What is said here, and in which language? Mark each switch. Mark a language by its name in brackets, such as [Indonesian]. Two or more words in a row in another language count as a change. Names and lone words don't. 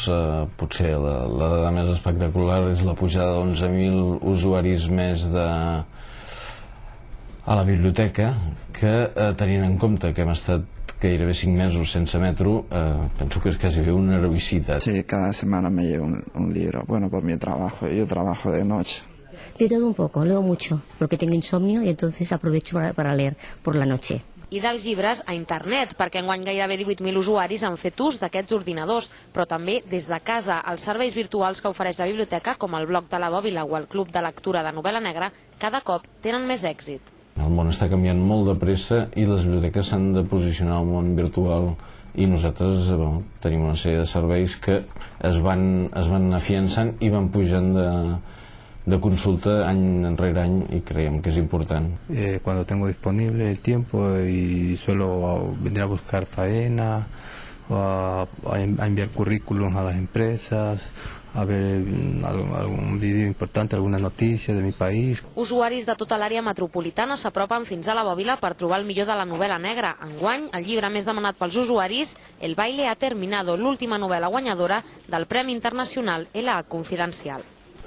[Catalan] Potser la dada més espectacular és la pujada d'11.000 usuaris més a la biblioteca, que tenint en compte que hem estat gairebé 5 mesos sense metro, penso que és quasi una heroïcitat. [Spanish] Sí, cada semana me llevo un libro. Bueno, por mi trabajo, yo trabajo de noche. De todo un poco, leo mucho, porque tengo insomnio y entonces aprovecho para leer por la noche. [Catalan] I dels llibres a internet, perquè enguany gairebé 18.000 usuaris han fet ús d'aquests ordinadors, però també des de casa. Els serveis virtuals que ofereix la biblioteca, com el blog de la Bòbila o el club de lectura de novel·la negra, cada cop tenen més èxit. El món està canviant molt de pressa i les biblioteques s'han de posicionar al món virtual, i nosaltres tenim una sèrie de serveis que es van afiançant i van pujant de consulta any enrere any, i creiem que és important. [Spanish] Cuando tengo disponible el tiempo y suelo venir a buscar faena, a enviar currículums a las empresas, a ver algún vídeo importante, alguna noticia de mi país. [Catalan] Usuaris de tota l'àrea metropolitana s'apropen fins a la Bòbila per trobar el millor de la novel·la negra. Enguany, el llibre més demanat pels usuaris, El baile ha terminado, l'última novel·la guanyadora del Premi Internacional L.A. Confidencial.